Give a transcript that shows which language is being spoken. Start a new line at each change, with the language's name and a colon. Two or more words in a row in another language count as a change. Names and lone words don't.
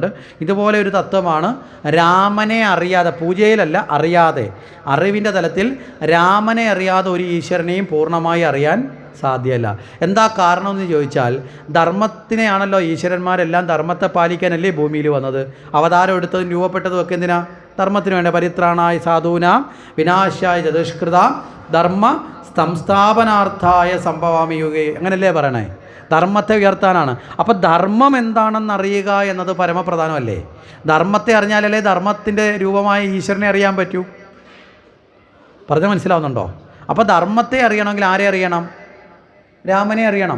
Malayalam: ഇതുപോലെ ഒരു തത്വമാണ് രാമനെ അറിയാതെ, പൂജയിലല്ല, അറിയാതെ, അറിവിൻ്റെ തലത്തിൽ രാമനെ അറിയാതെ ഒരു ഈശ്വരനെയും പൂർണ്ണമായി അറിയാൻ സാധ്യമല്ല. എന്താ കാരണമെന്ന് ചോദിച്ചാൽ, ധർമ്മത്തിനെയാണല്ലോ ഈശ്വരന്മാരെല്ലാം ധർമ്മത്തെ പാലിക്കാനല്ലേ ഭൂമിയിൽ വന്നത്. അവതാരം എടുത്തതും രൂപപ്പെട്ടതും ഒക്കെ എന്തിനാ? ധർമ്മത്തിന് വേണ്ട.
Sanskrit: പരിത്രാണായ സാധൂനാം വിനാശായ ചതുഷ്കൃതാം ധർമ്മ സംസ്ഥാപനാർത്ഥായ സംഭവാമി യുഗേ,
Malayalam: അങ്ങനല്ലേ പറയണേ? ധർമ്മത്തെ ഉയർത്താനാണ്. അപ്പോൾ ധർമ്മം എന്താണെന്ന് അറിയുക എന്നത് പരമപ്രധാനമല്ലേ? ധർമ്മത്തെ അറിഞ്ഞാലല്ലേ ധർമ്മത്തിൻ്റെ രൂപമായ ഈശ്വരനെ അറിയാൻ പറ്റൂ. പറഞ്ഞാൽ മനസ്സിലാവുന്നുണ്ടോ? അപ്പോൾ ധർമ്മത്തെ അറിയണമെങ്കിൽ ആരെ അറിയണം? രാമനെ അറിയണം.